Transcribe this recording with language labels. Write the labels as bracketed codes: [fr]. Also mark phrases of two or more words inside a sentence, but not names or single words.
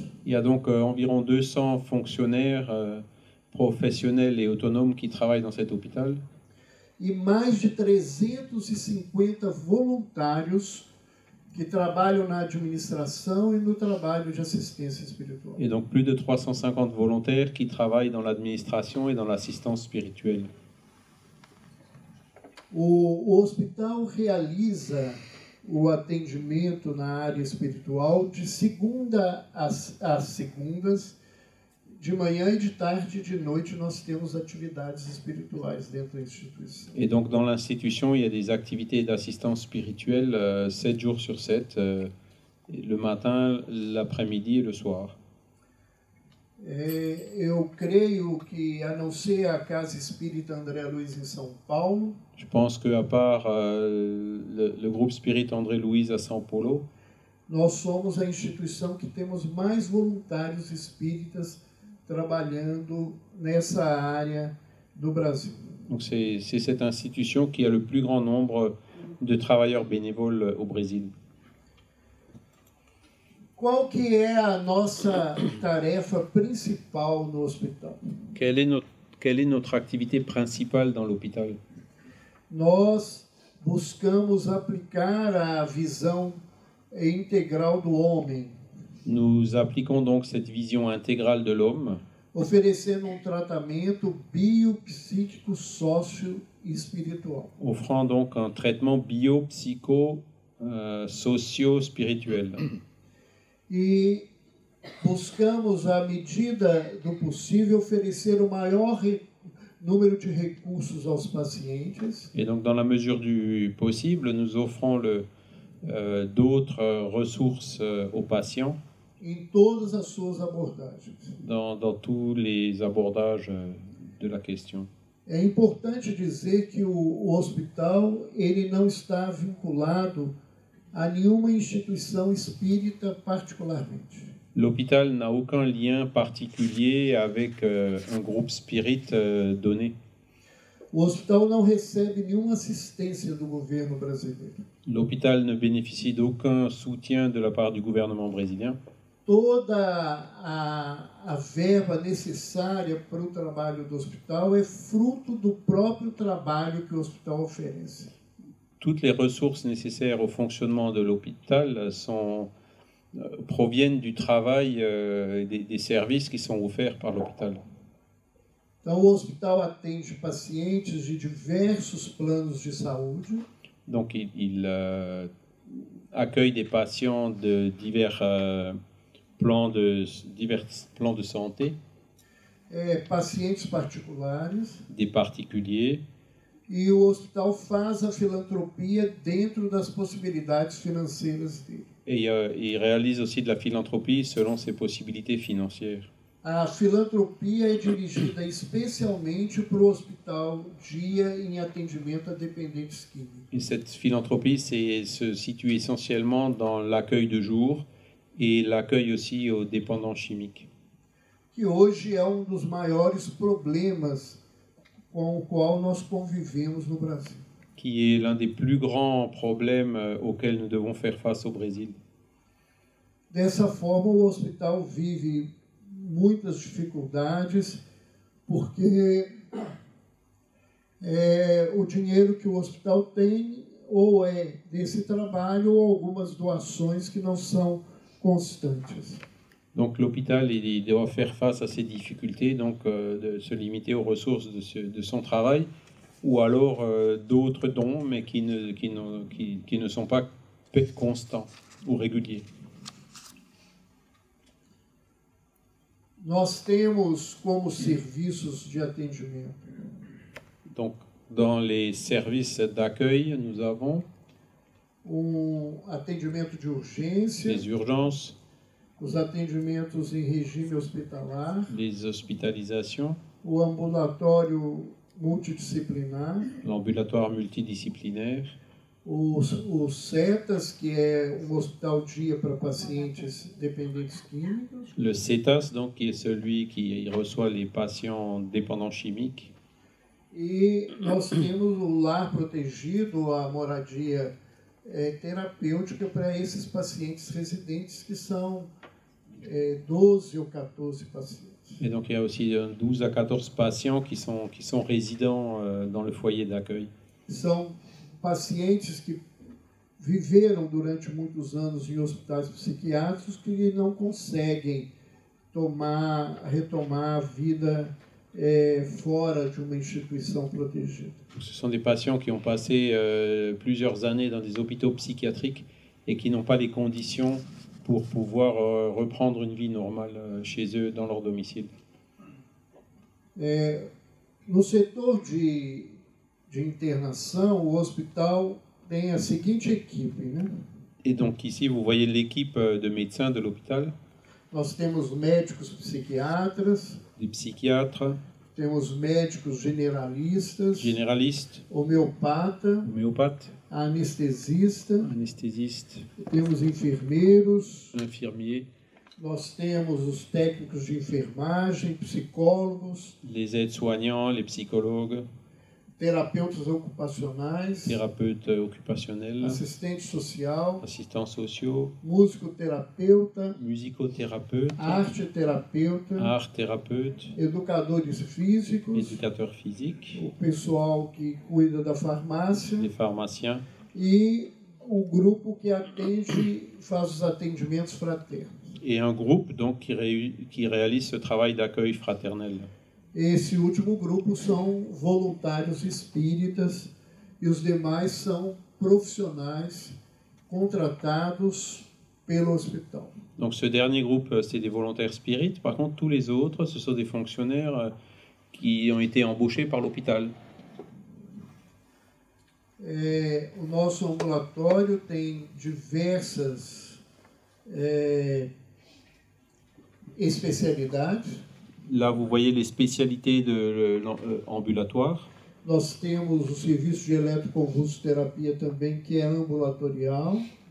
[fr] Il y a donc environ 200 fonctionnaires professionnels et autonomes qui travaillent dans cet hôpital. [pt] E mais de 350 voluntários que trabalham na administração e no trabalho de assistência espiritual. [fr] Et donc plus de 350 volontaires qui travaillent dans l'administration et dans l'assistance spirituelle. [pt] O hospital realiza o atendimento na área espiritual de segunda às segundas. De manhã e de tarde e de noite, nós temos atividades espirituais dentro da instituição. [fr] Et donc dans l'institution, il y a des activités d'assistance spirituelle 7 jours sur 7, le matin, l'après-midi et le soir. [pt] Eu creio que, a não ser a Casa Espírita André Luiz em São Paulo, [fr] je pense qu'à part le groupe Spirit André Luiz à São Paulo, [pt] nós somos a instituição que temos mais voluntários espíritas trabalhando nessa área do Brasil. [fr] Donc c'est cette institution qui a le plus grand nombre de travailleurs bénévoles au Brésil. [pt] Qual que é a nossa tarefa principal no hospital? [fr] Quelle est notre activité principale dans l'hôpital? [pt] Nós buscamos aplicar a visão integral do homem. [fr] Nous appliquons donc cette vision intégrale de l'homme, [pt] oferecendo tratamento biopsíquico, sócio e espiritual. [fr] Offrant donc un traitement bio-psycho, socio-spirituel. [pt] E buscamos, à medida do possível, oferecer o maior número de recursos aos pacientes. [fr] Et donc, dans la mesure du possible, nous offrons d'autres ressources aux patients. [pt] Em todas as suas abordagens. [fr] Dans tous les abordages de la question. [pt] É importante dizer que o hospital ele não está vinculado a nenhuma instituição espírita particularmente. [fr] L'hôpital n'a aucun lien particulier avec un groupe spirit donné. [pt] O hospital não recebe nenhuma assistência do governo brasileiro. [fr] L'hôpital ne bénéficie d'aucun soutien de la part du gouvernement brésilien. [pt] Toda a verba necessária para o trabalho do hospital é fruto do próprio trabalho que o hospital oferece. [fr] Toutes les ressources nécessaires au fonctionnement de l'hôpital proviennent du travail des services qui sont offerts par l'hôpital. [pt] Então, o hospital atende pacientes de diversos planos de saúde. [fr] Donc, il accueille des patients de divers plans de santé, [pt] pacientes particulares, [fr] des particuliers, [pt] e o hospital faz a filantropia dentro das possibilidades financeiras dele. [fr] et il réalise aussi de la philanthropie selon ses possibilités financières. [pt] A filantropia é dirigida especialmente para o hospital dia em atendimento a dependentes químicos. [fr] Et cette philanthropie se situe essentiellement dans l'accueil de jour et l'accueil aussi aux dépendants chimiques. [pt] Que hoje é dos maiores problemas com o qual nós convivemos no Brasil. [fr] Qui est l'un des plus grands problèmes auxquels nous devons faire face au Brésil. [pt] Dessa forma, o hospital vive muitas dificuldades, porque o dinheiro que o hospital tem ou é desse trabalho ou algumas doações que não são constantes. [fr] Donc l'hôpital il doit faire face à ces difficultés, donc de se limiter aux ressources de son travail, ou alors d'autres dons, mais qui ne sont pas constants ou réguliers. [pt] Nós temos como serviços de atendimento. [fr] Donc, dans les services d'accueil, nous avons [pt] atendimento de urgência, [fr] les urgences, [pt] os atendimentos em regime hospitalar, [fr] les hospitalisations, [pt] o ambulatório multidisciplinar, [fr] l'ambulatoire multidisciplinaire, [pt] os CETAS, que é hospital dia para pacientes dependentes químicos, [fr] le CETAS, donc, qui est celui qui reçoit les patients dépendants chimiques, [pt] e nós temos o lar protegido, a moradia terapêutica para esses pacientes residentes, que são 12 ou 14 pacientes. [fr] Et donc il y a aussi 12 à 14 patients qui sont résidents dans le foyer d'accueil. [pt] São pacientes que viveram durante muitos anos em hospitais psiquiátricos que não conseguem retomar a vida fora de uma instituição protegida. [fr] Ce sont des patients qui ont passé plusieurs années dans des hôpitaux psychiatriques et qui n'ont pas les conditions pour pouvoir reprendre une vie normale chez eux, dans leur domicile. [pt] No setor de internação, o hospital tem a seguinte equipe, né? [fr] Et donc ici, vous voyez l'équipe de médecins de l'hôpital. [pt] Nós temos médicos psiquiatras, [fr] des psychiatres, [pt] temos médicos generalistas, [fr] homéopathes, [pt] anestesistas, temos enfermeiros, [fr] infirmiers, [pt] nós temos os técnicos de enfermagem, psicólogos, [fr] les aides-soignants, les psychologues, [pt] terapeutas ocupacionais, [fr] thérapeutes occupationnels, [pt] assistente social, [fr] assistants sociaux, [pt] musicoterapeuta, [fr] musicothérapeute, [pt] arte-terapeuta, [fr] art-thérapeute, [pt] educadores físicos, [fr] éducateurs physiques, [pt] o pessoal que cuida da farmácia, [fr] les pharmaciens, [pt] e o grupo que faz os atendimentos fraternos. [fr] Et un groupe donc qui réalise ce travail d'accueil fraternel. [pt] Esse último grupo são voluntários espíritas e os demais são profissionais contratados pelo hospital. [fr] Donc ce dernier groupe, c'est des volontaires spirites. Par contre, tous les autres, ce sont des fonctionnaires qui ont été embauchés par l'hôpital. [pt] O nosso ambulatório tem diversas especialidades. [fr] Là, vous voyez les spécialités de ambulatoire. [pt] Nós temos o serviço de eletroconvulsoterapia também, que é ambulatorial.